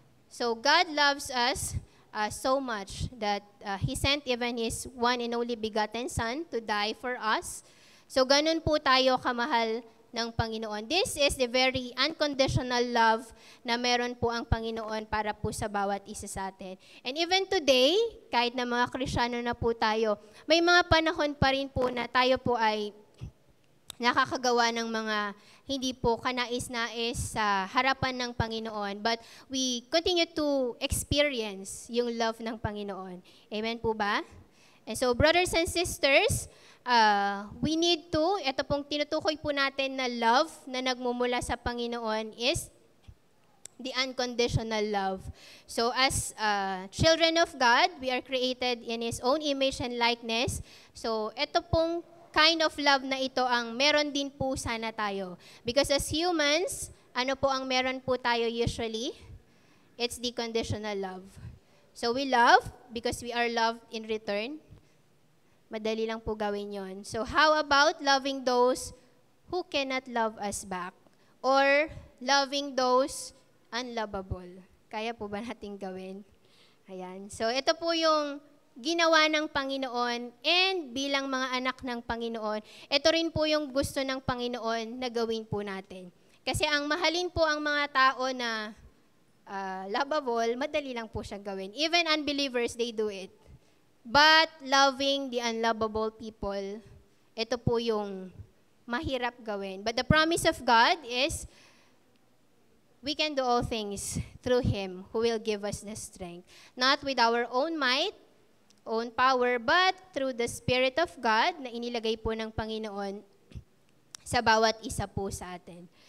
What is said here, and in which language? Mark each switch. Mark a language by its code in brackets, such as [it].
[en] So God loves us so much that He sent even His one and only begotten Son to die for us. [tl] So ganun po tayo kamahal ng Panginoon. [en] This is the very unconditional love [tl] na meron po ang Panginoon para po sa bawat isa sa atin. [en] And even today, [tl] kahit na mga Kristiyano na po tayo, may mga panahon pa rin po na tayo po ay nakakagawa ng mga hindi po kanais-nais sa harapan ng Panginoon. [en] But we continue to experience yung love ng Panginoon. Amen po ba? And so, brothers and sisters, we need to, [tl] ito pong tinutukoy po natin na love na nagmumula sa Panginoon [en] is the unconditional love. So as children of God, we are created in His own image and likeness. [tl] So ito pong kind of love na ito ang meron din po sana tayo. [en] Because as humans, [tl] ano po ang meron po tayo usually? [en] It's the conditional love. So we love because we are loved in return. [tl] Madali lang po gawin yon. [en] So how about loving those who cannot love us back? Or loving those unlovable? [tl] Kaya po ba natin gawin? Ayan. So ito po yung ginawa ng Panginoon, and bilang mga anak ng Panginoon, ito rin po yung gusto ng Panginoon na gawin po natin. Kasi ang mahalin po ang mga tao na lovable, madali lang po siyang gawin. [en] Even unbelievers, they do it. But loving the unlovable people, [tl] ito po yung mahirap gawin. [en] But the promise of God is, we can do all things through Him who will give us the strength. Not with our own might, own power, but through the Spirit of God [tl] na inilagay po ng Panginoon sa bawat isa po sa atin.